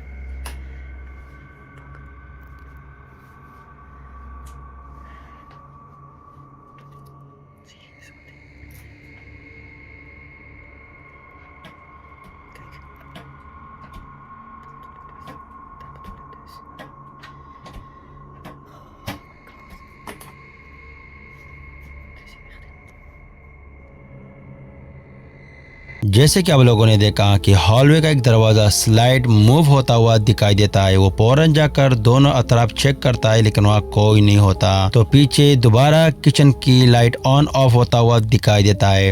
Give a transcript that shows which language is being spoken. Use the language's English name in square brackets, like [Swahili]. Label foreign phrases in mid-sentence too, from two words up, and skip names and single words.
[Dutch] Zie je zo meteen. Kijk. Dat bedoel ik dus. [English] Oh my god. [Dutch] Het is hier echt. [Hindi] जैसे कि आप लोगों ने देखा कि हॉलवे का एक दरवाज़ा [English] slide move [Hindi] होता हुआ दिखाई देता है। वो फौरन जाकर दोनों अतराफ चेक करता है लेकिन वहाँ कोई नहीं होता। तो पीछे दोबारा किचन की [English] light on off [Hindi] होता हुआ दिखाई देता है।